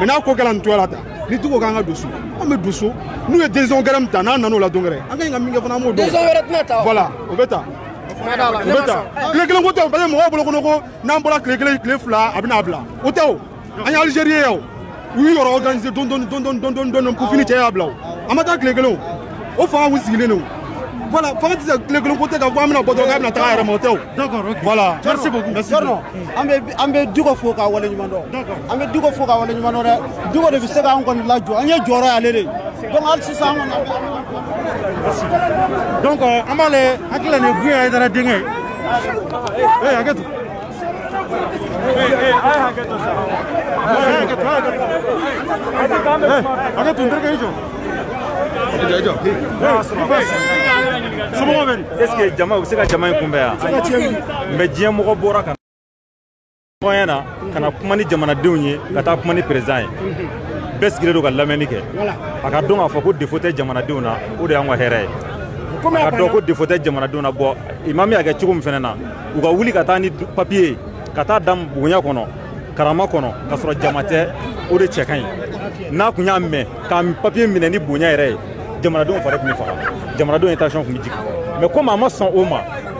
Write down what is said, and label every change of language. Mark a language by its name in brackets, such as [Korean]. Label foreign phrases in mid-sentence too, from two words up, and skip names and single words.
[Bambara] n'a ko kɛra nin cogoya la tan ni Diko k'an ka don so an bɛ don so n'u ye décision gɛrɛ min ta n'an nan'o la don gɛrɛ an ka ɲi ka min kɛ fana an b'o dɔn voilà o bɛ ta tile kelen ko tɛ o parce que mɔgɔw bolo kɔnɔ ko n'an bɔra tile kelen tile fila a bɛna bila o tɛ o an ye Algérie ye o u y'u yɔrɔ organiser dɔɔni [French] pour fini [Bambara] cɛ y'a bila o a ma taa tile kelen o fanga kun sigilen don voilà fanga tɛ se tile kelen ko tɛ ka fɔ an bɛna bɔ dɔrɔn k'a bɛna taga a yɛrɛ ma o tɛ o [French] d'accord ok voilà merci beaucoup [Bambara] merci an bɛ Diko fo k'a waleɲuman dɔn an bɛ Diko fo k'a waleɲuman dɔn dɛ Diko de bɛ se k'an kɔni lajɔ an ye jɔyɔrɔ y'ale de donc hali sisan an kɔni donc an b'a lajɛ hakili la nin ye Guy Aidara denkɛ ye hakɛ to hakɛ to n terikɛ i jɔ somɔgɔw bɛ di [French] est-ce que [Bambara] jama u bɛ se ka jama in kunbɛn yan mais diɲɛ mɔgɔ bɔra ka ɲɔgɔnya na ka na kuma ni jamanadenw ye ka taa kuma ni président ye bɛɛ sigilen don ka lamɛnni kɛ a ka dɔn k'a fɔ ko défaut tɛ jamanadenw na o de y'an ka hɛrɛ ye a ka dɔn ko défaut tɛ jamanadenw na bɔ imam y'a kɛ cogo min fɛnɛ na u ka wuli ka taa ni papier ka taa da bonya kɔnɔ karama kɔnɔ ka sɔrɔ jama tɛ o de cɛ ka ɲi n'a kun y'a mɛn k'a papier minɛ ni bonya yɛrɛ ye jamanadenw fari tun bɛ faga jamanadenw ye tension kun bɛ jigin [French] mais comme [Bambara] a ma sɔn o ma